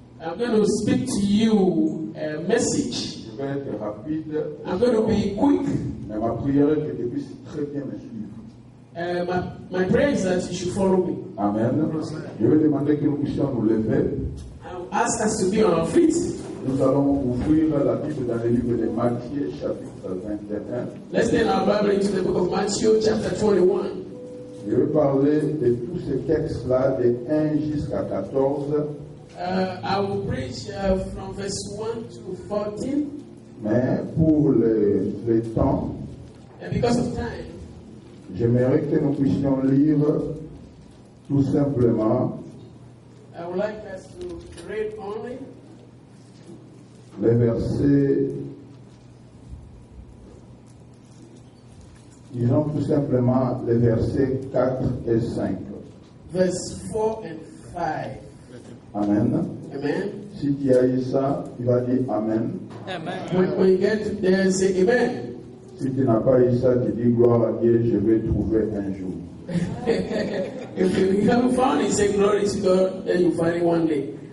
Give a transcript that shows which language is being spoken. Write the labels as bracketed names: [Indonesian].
[English] I'm going to speak to you a message. [French] Je vais être rapide. [English] I'm going to be quick. [French] Mais ma prière est que tu puisses très bien me suivre. [English] My prayer is that you should follow me. Amen. [French] Je vais demander que nous puissions nous lever. [English] I'll ask us to be on our feet. [French] Nous allons ouvrir la Bible dans le livre de Matthieu, chapitre 21. [English] Let's turn our Bible into the book of Matthew, chapter 21. [French] Je vais parler de tous ces textes-là, de 1 jusqu'à 14. [English] I will preach from verse 1 to 14. [French] Mais pour le temps, [English] And because of time, [French] j'aimerais que nous puissions lire tout simplement [English] I would like us to read only [French] les versets, disons tout simplement les versets 4 et 5. [English] verse 4 and 5. Amen. Amen. [French] Si tu as eu ça, tu vas dire Amen. [English] When you get to there, say Amen. [French] Si tu n'as pas eu ça, tu dis gloire à Dieu, je vais trouver un jour. [English] If you haven't found it, say glory to God, then you find it one day.